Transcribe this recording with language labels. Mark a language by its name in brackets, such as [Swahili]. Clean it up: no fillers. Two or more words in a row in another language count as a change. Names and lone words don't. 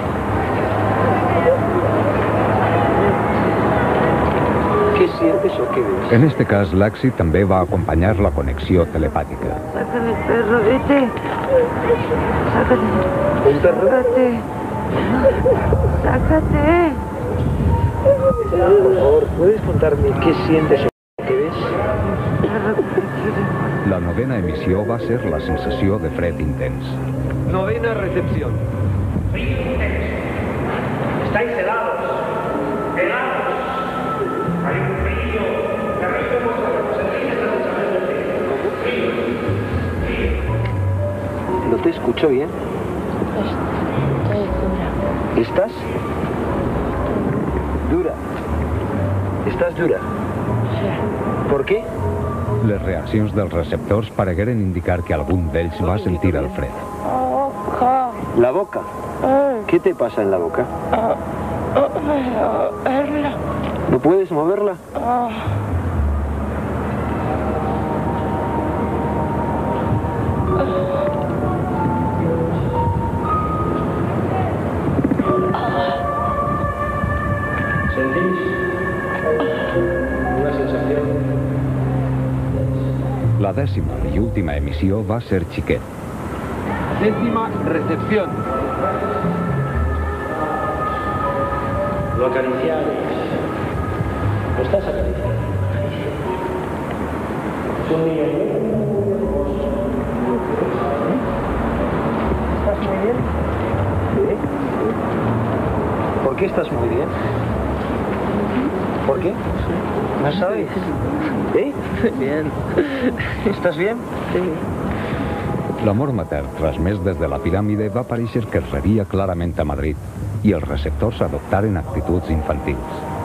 [Spanish] ¿Qué sientes o qué ves? [Catalan] En este cas, l'èxit també va acompanyar la connexió telepàtica. [Spanish] Sácame, perro, vete. Sácate. ¿Un perro? Sácate. Sácate. Por favor, ¿puedes contarme qué sientes o qué ves? Perro, [Catalan] La novena emissió va ser la sensació de fred intens. [Spanish] Novena recepción. Estáis helados. Helados. Hay un frío. La resto de vuestras representaciones están a través del frío. No te escucho bien. ¿Estás? Dura. ¿Estás dura? ¿Por qué? [Catalan] Les reaccions dels receptors paregueren indicar que algun d'ells va sentir el fred. [Spanish] La boca. ¿Qué te pasa en la boca? ¿No puedes moverla? ¿Sentís una sensación? La dècima i última emissió va ser xiquet. Décima recepción. Lo acariciáis. Lo estás acariciando. Es un niño muy hermoso. ¿Estás muy bien? ¿Sí? ¿Por qué estás muy bien? ¿Por qué? ¿No sabes? ¿Eh? Bien. ¿Estás bien? [Catalan] L'amor matern transmès des de la piràmide va parèixer que es rebia clarament a Madrid i els receptors adoptaren actituds infantils.